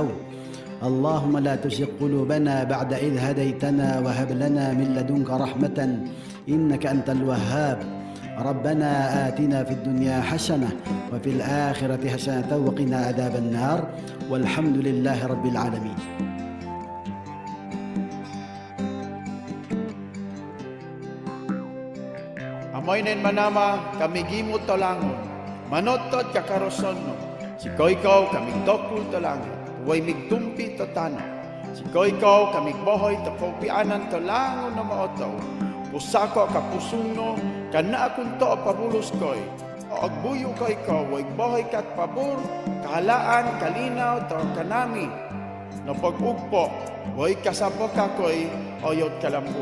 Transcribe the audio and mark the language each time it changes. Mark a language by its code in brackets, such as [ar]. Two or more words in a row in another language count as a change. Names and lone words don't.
[ar] اللهم لا تزغ قلوبنا بعد إذ هديتنا وهب لنا من لدنك رحمة إنك أنت الوهاب. ربنا آتنا في الدنيا حسنة وفي الآخرة حسنة وقنا عذاب النار والحمد لله رب العالمين. [mbt] Amoy nen manama kami gimot talangon, manotod kakaroson no, si koykaw kami dokul talangon, huway migtumpi tatano, si koykaw kami bohoy takopianan talangon na maotaw, pusako kapusuno, kana akong to pabulos koy, o agbuyo koykaw, huway bohoy kat pabor, kahalaan, kalinaw, to kanami, no pag-ugpo, huway kasabok kakoy, oyot kalambu.